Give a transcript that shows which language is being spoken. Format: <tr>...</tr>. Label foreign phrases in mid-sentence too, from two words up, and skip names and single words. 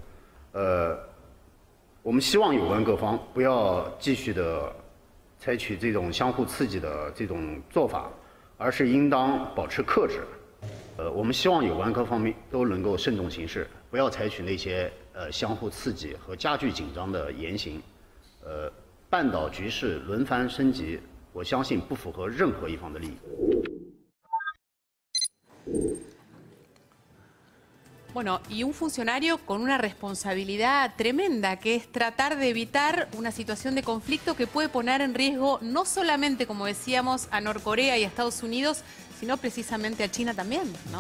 <zh>我们希望有关各方不要继续的采取这种相互刺激的这种做法，而是应当保持克制。我们希望有关各方面都能够慎重行事，不要采取那些相互刺激和加剧紧张的言行。半岛局势轮番升级，我相信不符合任何一方的利益。</zh> <es>Bueno, y un funcionario con una responsabilidad tremenda, que es tratar de evitar una situación de conflicto que puede poner en riesgo no solamente, como decíamos, a Norcorea y a Estados Unidos, sino precisamente a China también, ¿no?</es>